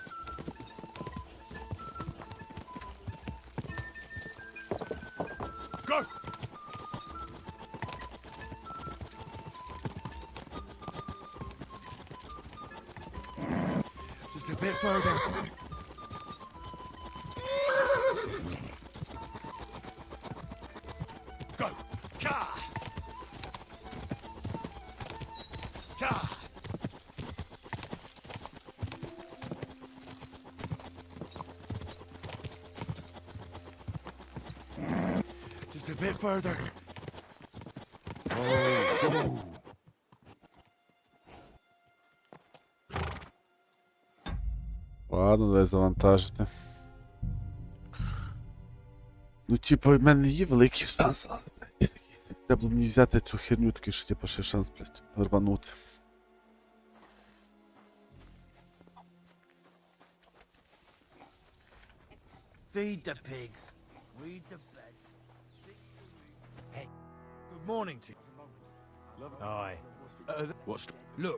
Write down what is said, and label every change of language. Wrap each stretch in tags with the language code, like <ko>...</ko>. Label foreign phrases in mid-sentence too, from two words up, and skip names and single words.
<en>Go! Just a bit further. Go! Ka! Ka! Just a bit further. Oh.</en> <uk>Ладно, дай завантажити. Ну, типу, в мене є великий шанс, але, блядь, треба було мені взяти цю херню, такий ж, типу, ще шанс, блядь, рванути.</uk> <en>Feed the pigs. Read the beds. Hey, good morning to you. Aye. What's Look,</en>